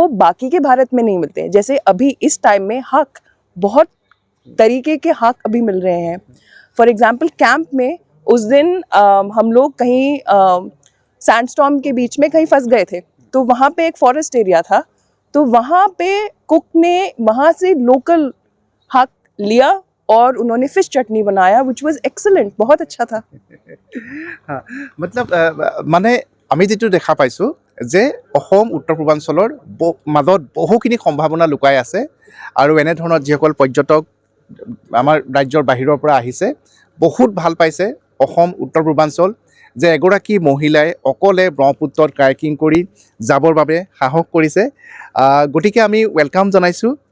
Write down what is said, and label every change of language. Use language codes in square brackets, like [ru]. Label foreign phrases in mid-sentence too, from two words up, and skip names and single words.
[hi] बाकी के भारत में नहीं मिलते हैं जैसे अभी इस टाइम में हक बहुत तरीके के हक अभी मिल रहे हैं [en] for example [hi] कैंप में उस दिन हम लोग कहीं सैंडस्टॉर्म के बीच में कहीं फंस गए थे तो वहाँ पे एक फॉरेस्ट एरिया था तो वहाँ पे कुक ने वहाँ से लोकल हक लिया और उन्होंने फिश चटनी बनाया [en] which was excellent [hi] बहुत अच्छा था हाँ मतलब माने [as] আমি যেটো দেখা পাইছোঁ যে অসম উত্তৰ পূৰ্বাঞ্চলৰ মাজত বহুখিনি সম্ভাৱনা লুকাই আছে আৰু এনেধৰণৰ যিসকল পৰ্যটক আমাৰ ৰাজ্যৰ বাহিৰৰ পৰা আহিছে বহুত ভাল পাইছে অসম উত্তৰ পূৰ্বাঞ্চল যে এগৰাকী মহিলাই অকলে ব্ৰহ্মপুত্ৰত কাইকিং কৰি যাবৰ বাবে সাহস কৰিছে গতিকে আমি ৱেলকাম জনাইছোঁ